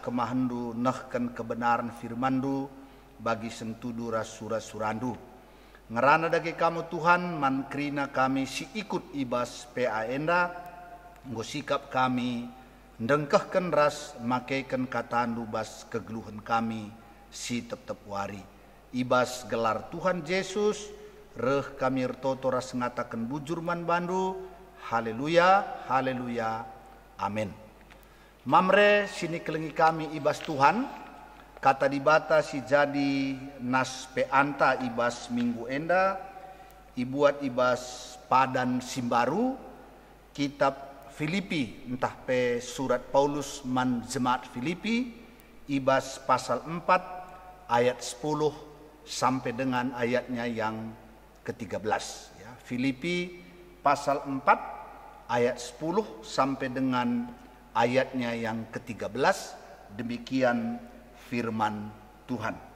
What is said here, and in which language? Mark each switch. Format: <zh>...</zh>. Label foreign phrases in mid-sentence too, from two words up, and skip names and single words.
<btx>kemahandu nehken kebenaran firmandu bagi sentudu ras surandu ngerana dagi kamu Tuhan man krina kami si ikut ibas PA enda nggo sikap kami ndengkehken ras makeiken katandu bas kegeluhan kami si tetep wari ibas gelar Tuhan Yesus reh kami ertoto ras ngatakan bujur man bandu haleluya haleluya amin. Mamre sini kelengi kami ibas Tuhan kata dibata si jadi nas peanta ibas minggu enda ibuat ibas padan simbaru kitab Filipi entah pe surat Paulus man jemaat Filipi ibas pasal 4 ayat 10</btx> <id>sampai dengan ayatnya yang ke-13 ya. Filipi pasal 4 ayat 10 sampai dengan ayatnya yang ke-13 demikian firman Tuhan.</id>